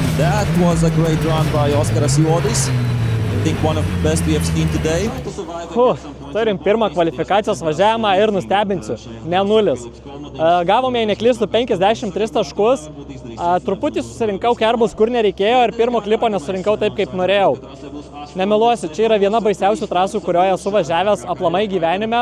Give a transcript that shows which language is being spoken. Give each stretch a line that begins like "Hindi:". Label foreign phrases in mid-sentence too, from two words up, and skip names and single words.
English: That was a great run by Oskaras Juodis. I think one of the best we have seen today.
Lithuanian: Turim pirmą kvalifikacijos važiavimą ir nustebinsiu, ne nulis. Gavome, jei neklystu, 53 taškus. Truputį susirinkau kerbus, kur nereikėjo ir pirmo klipo nesurinkau taip, kaip norėjau. Nemeluosiu, čia yra viena baisiausių trasų, kurioje esu važiavęs aplamai gyvenime.